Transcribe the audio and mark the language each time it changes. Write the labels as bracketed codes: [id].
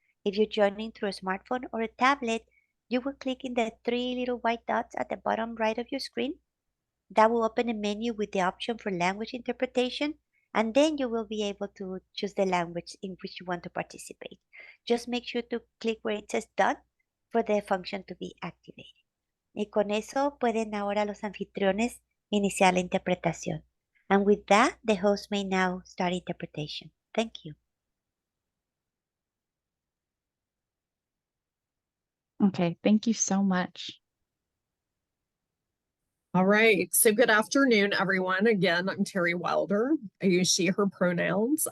[en] If you're joining through a smartphone or a tablet, you will click in the three little white dots at the bottom right of your screen. That will open a menu with the option for language interpretation, and then you will be able to choose the language in which you want to participate. Just make sure to click where it says done for the function to be activated. [es] Y con eso pueden ahora los anfitriones iniciar la interpretación. [en] And with that, the host may now start interpretation. Thank you. Okay, thank you so much. All right. So good afternoon, everyone. Again, I'm Terry Wilder. I use she, her pronouns.